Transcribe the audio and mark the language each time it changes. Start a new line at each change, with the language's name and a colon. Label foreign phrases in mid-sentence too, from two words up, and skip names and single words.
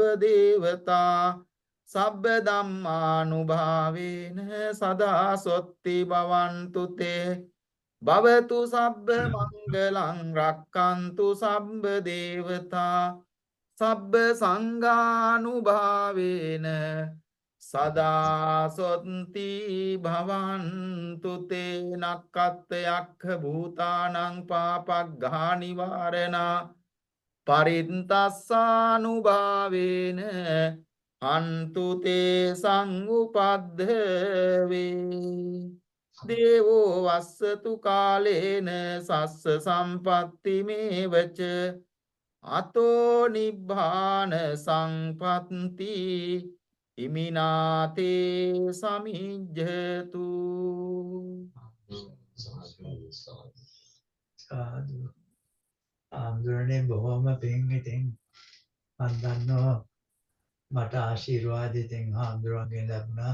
Pali: දේවතා සබ්බ ධම්මානුභාවේන සදා සොත්ති භවන්තු තේ භවතු සබ්බ මංගලං රක්칸තු සබ්බ දේවතා සබ්බ සංඝානුභාවේන සදා සොත්ති භවන්තු තේ නක්කත් යක්ඛ භූතානං පාපග්ඝා නිවාරණා පරිත්තස්සානුභාවේන අන්තු තේ සංඋපද්ධවේ දේවෝ වස්සතු කාලේන සස්ස සම්පත්ති මේවච අතෝ නිබ්බාන සංපත්ති ඉමිනාතේ සමිජ්ජතු
Sinhala: සාදු ආන්දරනේ බොහොම පිං ඉතින් මන් දන්නවා මට ආශිර්වාදයෙන් ආන්දරන්ගෙන් ලැබුණා.